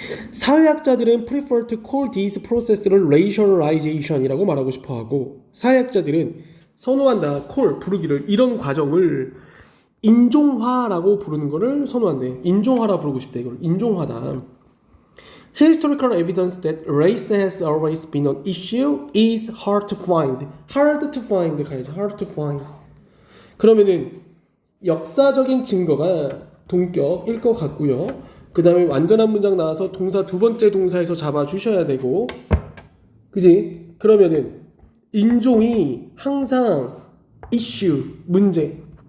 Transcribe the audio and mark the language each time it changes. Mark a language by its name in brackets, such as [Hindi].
[Korean] 사회학자들은 [English] prefer to call these process [Korean] 를 racialization이라고 말하고 싶어하고 사회학자들은 선호한다, 부르기를 이런 과정을 인종화라고 부르는 거를 선호한대. 인종화라 부르고 싶대. 이걸 인종화다. [English] Historical evidence that race has always been an issue is hard to find. hard to find [Korean] 가야지. [English] hard to find. [Korean] 그러면은 역사적인 증거가 동격일 것 같고요. 그 다음에 완전한 문장 나와서 동사 두 번째 동사에서 잡아주셔야 되고, 그지? 그러면은 인종이 항상 이슈, 문제.